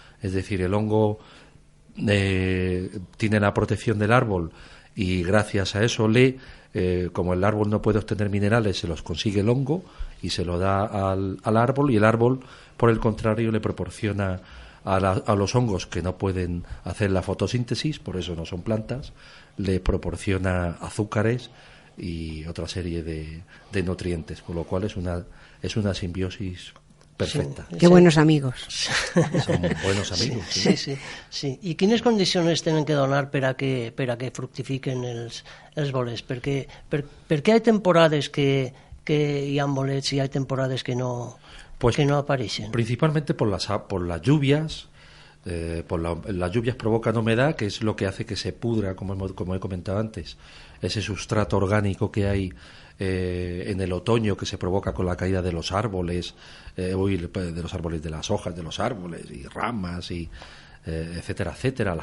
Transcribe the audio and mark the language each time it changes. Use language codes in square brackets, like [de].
[es] Es decir, el hongo tiene la protección del árbol y gracias a eso como el árbol no puede obtener minerales, se los consigue el hongo y se lo da al árbol, y el árbol, por el contrario, le proporciona a los hongos que no pueden hacer la fotosíntesis, por eso no son plantas, le proporciona azúcares y otra serie de nutrientes, con lo cual es una simbiosis perfecta. Qué buenos amigos. Son buenos amigos. Sí. [ca] I quines condicions tenen que donar per a que fructifiquen els bolets? Perquè hi ha temporades que hi ha bolets i hi ha temporades que no apareixen. [es] Principalmente por las lluvias. Las lluvias provocan humedad, que es lo que hace que se pudra, como he comentado antes, ese sustrato orgánico que hay en el otoño, que se provoca con la caída de los árboles, de las hojas de los árboles y ramas y etcétera, etcétera.